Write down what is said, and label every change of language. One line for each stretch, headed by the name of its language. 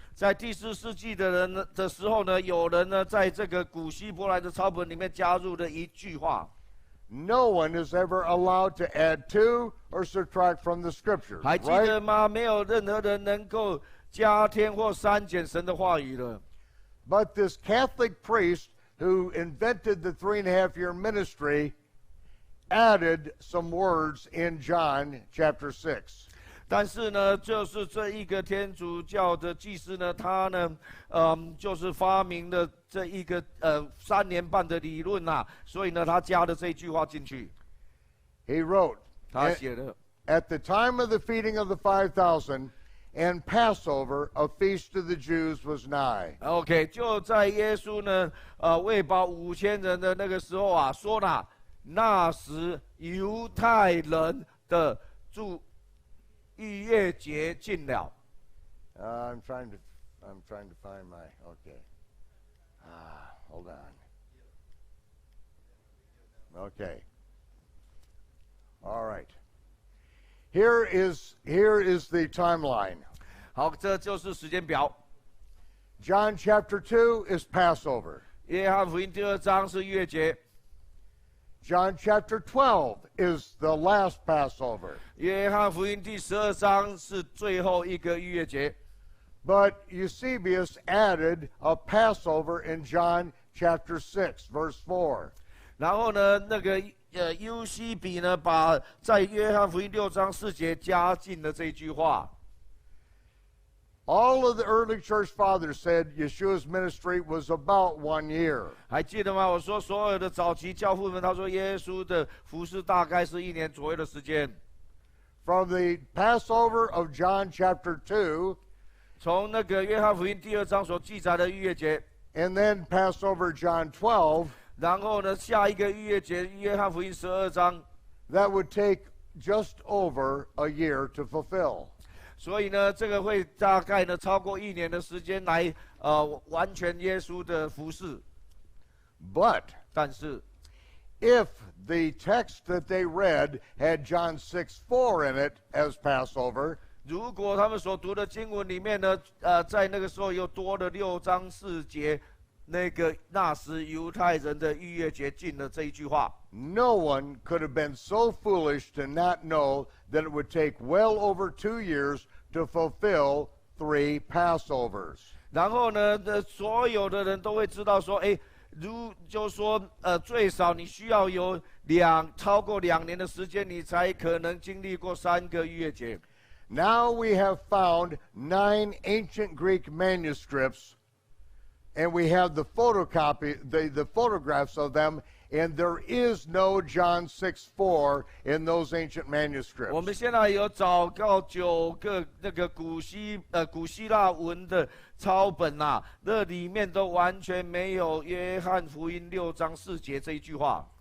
Chinese: 在第4世纪的时候呢，有人呢在这个古希伯来的抄本里面加入了一句话。
English: No one is ever allowed to add to or subtract from the scriptures.
Chinese: 还记得吗？没有任何人能够加添或删减神的话语了。
English: But this Catholic priest who invented the 3.5-year ministry added some words in John chapter 6.
Chinese: 但是呢，就是这一个天主教的祭司呢，他呢，就是发明了这一个3年半的理论呐，所以呢，他加了这句话进去。
English: He wrote,
Chinese: 他写了
English: At the time of the feeding of the 5,000 and Passover, a feast of the Jews was nigh.
Chinese: OK， 就在耶稣呢，喂饱5000人的那个时候啊，说了，那时犹太人的逾越节近了。
English: I'm trying to find my okay. Hold on. Okay. All right. Here is the timeline.
Chinese: 好，这就是时间表。
English: John chapter 2 is Passover.
Chinese: 约翰福音第2章是逾越节。
English: John chapter 12 is the last Passover.
Chinese: 约翰福音第12章是最后一个逾越节。
English: But Eusebius added a Passover in John chapter 6, verse 4.
Chinese: 然后呢，那个优西比呢，把在约翰福音6章4节加进了这句话。
English: All of the early church fathers said Yeshua's ministry was about 1 year.
Chinese: 还记得吗？我说所有的早期教父们，他说耶稣的服事大概是1年左右的时间。
English: From the Passover of John chapter 2,
Chinese: 从那个约翰福音第2章所记载的逾越节，
English: and then Passover John 12,
Chinese: 然后呢，下一个逾越节约翰福音12章，
English: that would take just over a year to fulfill.
Chinese: 所以呢，这个会大概呢超过1年的时间来完全耶稣的服事。
English: But
Chinese: 但是
English: if the text that they read had John 6:4 in it as Passover,
Chinese: 如果他们所读的经文里面呢，在那个时候又多了6章4节，那时犹太人的逾越节近了这一句话。
English: no one could have been so foolish to not know that it would take well over 2 years to fulfill 3 Passovers.
Chinese: 然后呢，所有的人都会知道说，就说最少你需要有超过2年的时间，你才可能经历过3个逾越节。
English: Now we have found 9 ancient Greek manuscripts, and we have the photographs of them, and there is no John 6:4 in those ancient manuscripts.
Chinese: 我们现在有找到9个那个古希腊文的抄本呐，那里面都完全没有约翰福音6章4节这一句话。